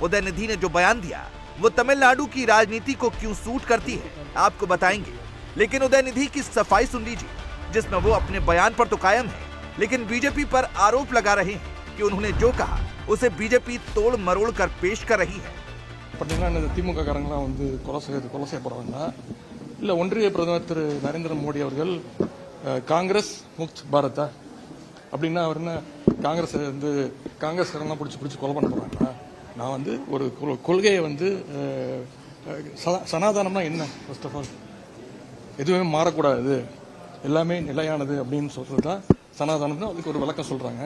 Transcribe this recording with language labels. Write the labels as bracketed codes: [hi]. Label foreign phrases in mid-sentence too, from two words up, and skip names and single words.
[hi] उदयनिधि ने जो बयान दिया वो तमिलनाडु की राजनीति को क्यों सूट करती है, आपको बताएंगे। लेकिन उदयनिधि की सफाई सुन लीजिए, जिसमें वो अपने बयान पर तो कायम है, लेकिन बीजेपी पर आरोप लगा रहे हैं कि उन्होंने जो कहा उसे बीजेपी तोड़ मरोड़ कर पेश कर रही है। [ta] திமுக காரங்களாம் வந்து கொலை செய்யப்படுறாங்கன்னா இல்ல ஒன்றிய பிரதமர் திரு நரேந்திர மோடி அவர்கள் காங்கிரஸ் [hi] मुक्त भारत [ta] அப்படின்னா அவர் என்ன காங்கிரஸ்காரங்களாம் பிடிச்சி கொலை பண்ண போறாங்களா? நான் வந்து ஒரு கொள்கையை வந்து சனாதனம்னா என்ன, [en] first of all [ta] எதுவுமே மாறக்கூடாது, எல்லாமே நிலையானது அப்படின்னு சொல்றது தான் சனாதனம்னு அதுக்கு ஒரு விளக்கம் சொல்றாங்க.